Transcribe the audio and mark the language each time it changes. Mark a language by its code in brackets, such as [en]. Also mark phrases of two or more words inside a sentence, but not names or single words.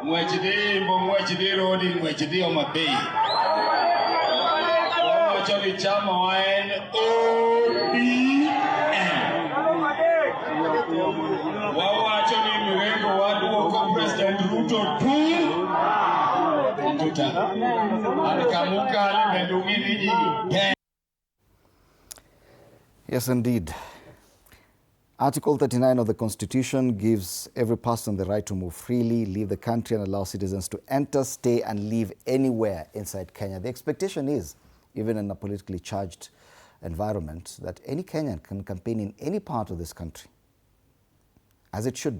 [luo] ng'wech dhi Imbo, ng'wech dhi Rodi, ng'wech dhi Homa Bay. Wawacho ni chama wa en ODM. Wawacho ni mrengo waduoko President Ruto tuta. Akamukali medungini ji. [en] Yes, indeed. Article 39 of the Constitution gives every person the right to move freely, leave the country, and allow citizens to enter, stay, and live anywhere inside Kenya. The expectation is, even in a politically charged environment, that any Kenyan can campaign in any part of this country, as it should be.